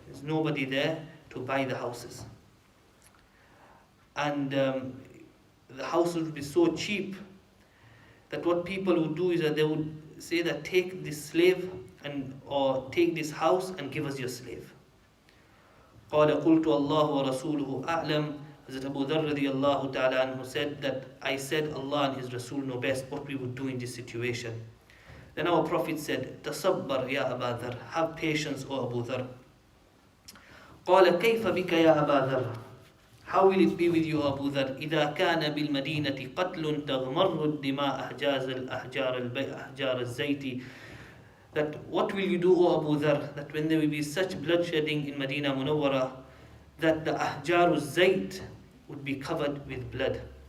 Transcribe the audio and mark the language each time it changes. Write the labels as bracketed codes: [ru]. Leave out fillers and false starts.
[en] There's nobody there to buy the houses. And the houses would be so cheap that what people would do is that they would say that take this slave or take this house and give us your slave. [ar] قال قلت الله ورسوله أعلم. [en] Hazrat Abu Dharr radiyallahu ta'ala anhu said that I said Allah and His Rasul know best what we would do in this situation. Then our Prophet said, [ar] تصبر يا أبا ذر, [en] have patience O Abu Dharr. [ar] قال كيف بك يا أبا ذر, [en] how will it be with you Abu Dharr, [ar] إذا كان بالمدينة قتل تغمر الدماء أحجار الزيت, [en] that what will you do O Abu Dharr, that when there will be such bloodshedding in Medina Munawwara, that the Ahjar al-Zayt would be covered with blood.